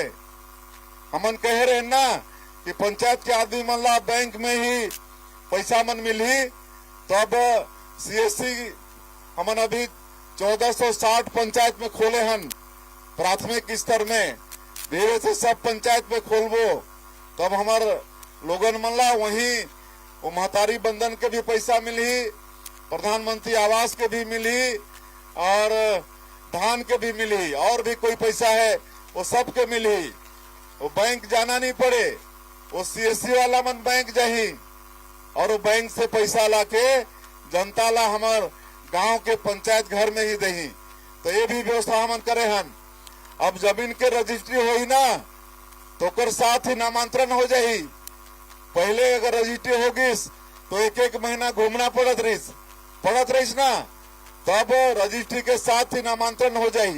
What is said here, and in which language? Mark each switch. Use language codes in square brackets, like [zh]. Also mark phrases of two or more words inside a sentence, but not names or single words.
[hne] हमन कहे रहे ना कि पंचायत के आदमी मन ला बैंक में ही पैसा मन मिली। तो अब सीएससी हमन अभी 1460 पंचायत में खोले हन प्राथमिक स्तर में। धीरे से सब पंचायत में खोलबो तो अब हमारे लोगन मन ला वही वो महतारी बंधन के भी पैसा मिली, प्रधानमंत्री आवास के भी मिली और धान के भी मिली, और भी कोई पैसा है वो सब के मिली। वो बैंक जाना नहीं पड़े, वो सीएससी वाला मन बैंक जाही और वो बैंक से पैसा लाके जनता ला हमार गांव के पंचायत घर में ही दही। तो ये भी व्यवस्था हम करे हन। अब जमीन के रजिस्ट्री होई ना तो ओकर साथ ही नामांतरण हो जाही। पहले अगर रजिस्ट्री होगिस तो एक एक महीना घूमना पड़त रहीस ना, तब रजिस्ट्री के साथ ही नामांतरण हो जाही।